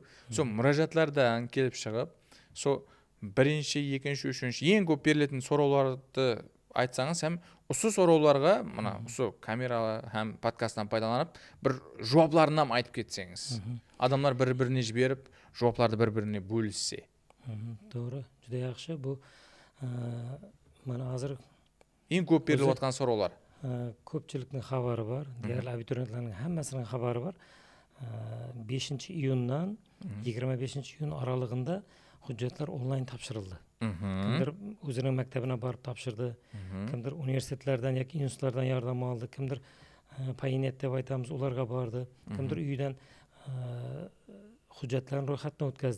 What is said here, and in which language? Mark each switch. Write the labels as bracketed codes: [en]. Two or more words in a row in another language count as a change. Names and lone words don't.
[kaa] Сол мұражатлардан келіп шығып, сол бірінші, екінші, үшінші ең көп берілетін сұрауларды айтсаңыз, һәм осы сұрауларға, мына осы камера һәм подкасттан пайдаланып, бір жауапларынан айтып кетсеңіз. Адамдар бір-біріне жіберіп, жауапларды бір-біріне бөліссе. [uz] Doğru, juda yaxshi. Bu mana hozir [kaa] ең көп беріліп жатқан сұраулар. [uz] Ko'pchilikning xabari bor, deyarli abituriyentlarning hammasining xabari bor. 5 iyundan 25 iyun aralığında hujjatlar onlayn topshirildi. Kimdir o'zining maktabına borib topshirdi, kimdir universitetlardan yoki institutlardan yordam oldi, kimdir payinet deb aytamiz, ularga bordi, kimdir uyidan hujjatlarni ro'yxatdan o'tkazdi.